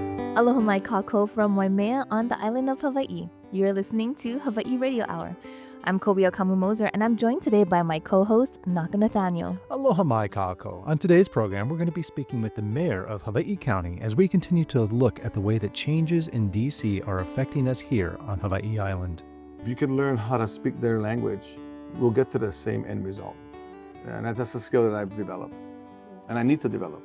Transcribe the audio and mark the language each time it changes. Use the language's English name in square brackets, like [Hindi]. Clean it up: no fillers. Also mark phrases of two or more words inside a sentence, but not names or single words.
[Hawaiian] Aloha mai kākou [English] from Waimea on the island of Hawaii. You're listening to Hawaiʻi Radio Hour. I'm Kobiakamu Moser, and I'm joined today by my co-host, Naka Nathaniel. [Hawaiian] Aloha mai kākou. [English] On today's program, we're going to be speaking with the mayor of Hawaiʻi County as we continue to look at the way that changes in D.C. are affecting us here on Hawaiʻi Island. If you can learn how to speak their language, we'll get to the same end result. And that's just a skill that I've developed, and I need to develop.